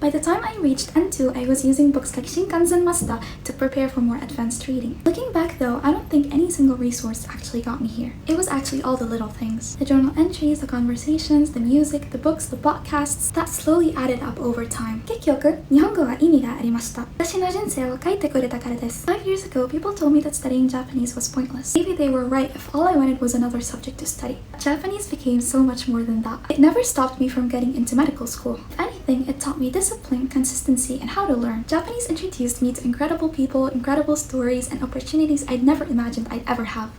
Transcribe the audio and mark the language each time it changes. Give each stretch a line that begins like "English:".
English: By the time I reached N2, I was using books like Shinkansen Masta to prepare for more advanced reading. Looking back though, I don't think any single resource actually got me here. It was actually all the little things. The journal entries, the conversations, the music, the books, the podcasts, that slowly added up over time.
Japanese: 結局、日本語は意味がありました。私の人生を書いてくれたからです。
English: 5 years ago, people told me that studying Japanese was pointless. Maybe they were right if all I wanted was another subject to study. Japanese became so much more than that. It never stopped me from getting into medical school. If anything, it taught me discipline, consistency, and how to learn. Japanese introduced me to incredible people, incredible stories, and opportunities I'd never imagined I'd ever have.